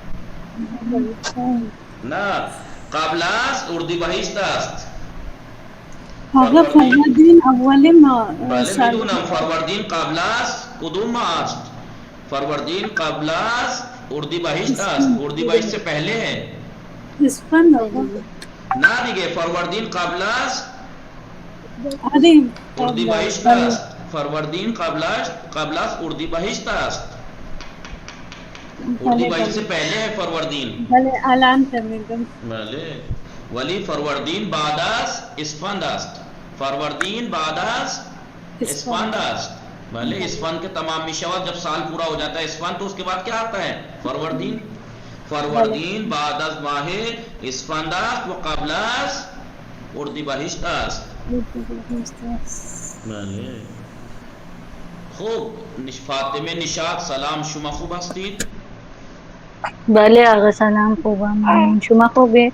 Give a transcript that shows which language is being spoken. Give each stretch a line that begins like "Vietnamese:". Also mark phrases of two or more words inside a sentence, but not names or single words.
Persian: نه قبل از اردیبهشت است. آقا فروردین اول ماه بله میدونم. فروردین قبل از کدوم ماه است؟ فروردین قبل از اردیبهشت است.
Urdu: اردیبهشت سے پہلے ہے.
Persian: اسفند آقا. نه دیگه فروردین قبل از آره اردیبهشت است. فروردین قبل از اردیبهشت است.
Urdu: اردیبهشت سے پہلے ہے فروردین.
Persian: بله الان فهمیدم. بله ولی فروردین بعد از اسفند است. فروردین بعد از اسفند است.
Urdu: بله اسفند کے
Persian: تمام میشود
Urdu: جب سال پورا ہو جاتا ہے اسفند تو اس کے بعد کیا آتا ہے؟ فروردین.
Persian: فروردین بعد از ماہ اسفند است و قبل از اردیبهشت است. بله خوب. فاطمه نشاط سلام، شما خوب هستید؟ بله آقا سلام خوبم، ممنون. شما خوبه؟